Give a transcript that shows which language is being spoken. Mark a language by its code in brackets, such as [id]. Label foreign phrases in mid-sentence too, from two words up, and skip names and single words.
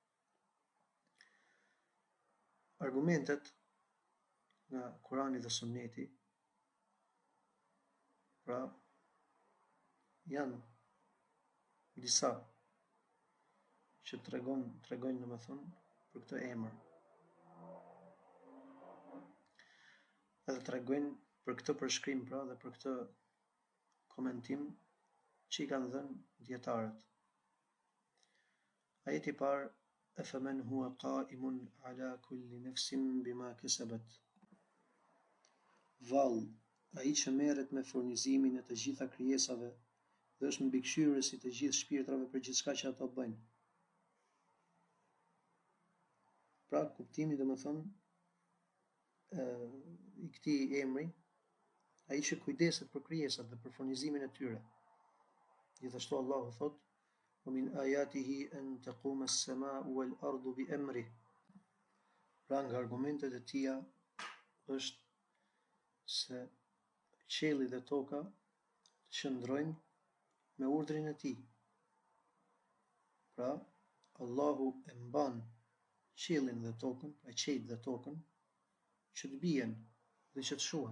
[sq] Argumentet nga Kurani dhe Sunneti, pra janë disa që tregojnë domethënë për këtë emër. Edhe tregojnë për këtë përshkrim pra dhe për këtë komentim që i kanë dhënë dietarët. Ajeti i parë: [ar] أفمن هو قائم على كل نفس بما كسبت. [sq] Vallë, ai që merret me furnizimin e të gjitha krijesave dhe është mbikëqyrës i të gjithë shpirtrave për gjithçka që ato bëjnë. Pra kuptimi domethënë i këtij emri, ai që kujdeset për krijesat dhe për furnizimin e tyre. Gjithashtu Allahu thot: [ar] "ومن آياته أن تقوم السماء والأرض بأمره." [sq] Pra nga argumentet e tija është se qielli dhe toka qëndrojnë me urdhrin e tij. Pra Allahu e mban qiellin dhe tokën, pra qejt dhe tokën, që të bien dhe që të shuhen.